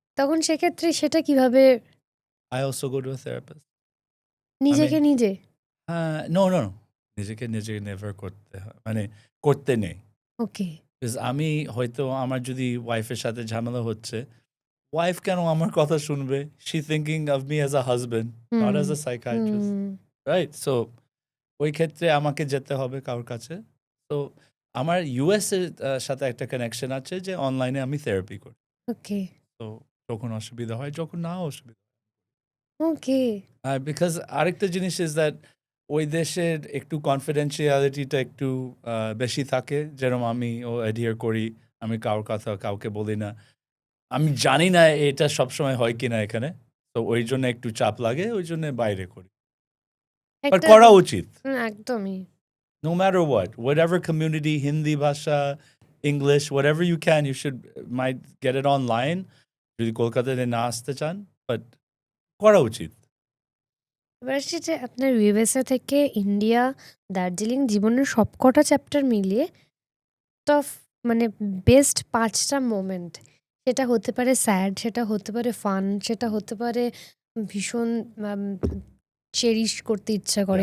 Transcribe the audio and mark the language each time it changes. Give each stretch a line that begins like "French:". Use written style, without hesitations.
Bangla: তখন সেক্ষেত্রে সেটা কিভাবে
English: I also go to a therapist.
Bangla: আমি নিজেকে নিজে? নো নিজেকে নেভার করতে হয় মানে করতে নেই। ওকে। Because আমি হয়তো আমার যদি ওয়াইফের সাথে ঝামেলা হচ্ছে, ওয়াইফ কেন আমার কথা শুনবে?
English: She thinking of me as a husband, not hmm, as a psychiatrist. Hmm.
Bangla: Right? So ওই ক্ষেত্রে আমাকে যেতে হবে কারোর কাছে। তো আমার ইউএস এর সাথে একটা কানেকশন আছে যে অনলাইনে আমি থেরাপি করি। ওকে, তো যখন অসুবিধা হয়, যখন না অসুবিধা ওকে। বিকজ আরেকটা জিনিস ইজ দ্যাট ওই দেশের একটু কনফিডেন্সিয়ালিটিটা একটু বেশি থাকে। যেরকম আমি অ্যাডিয়ার করি। আমি কারোর কথা কাউকে বলি না। আমি জানি না এটা সবসময় হয় কিনা এখানে। তো ওই জন্য একটু চাপ লাগে। ওই জন্য বাইরে করি। বাট একটা করা উচিত। একদমই।
English: No matter what, whatever community, Hindi bhasha, English, whatever you can, you should might get it online.
Bangla: যদি কলকাতাতে না আসতে চান, বাট করা উচিত। এবার আসছি যে আপনার ইউএসএ থেকে ইন্ডিয়া, দার্জিলিং জীবনের সবকটা চ্যাপ্টার মিলিয়ে টপ মানে বেস্ট ৫ টা মোমেন্ট। সেটা হতে পারে স্যাড, সেটা হতে পারে ফান, সেটা হতে পারে ভীষণ আম চেরিশ করতে ইচ্ছা করে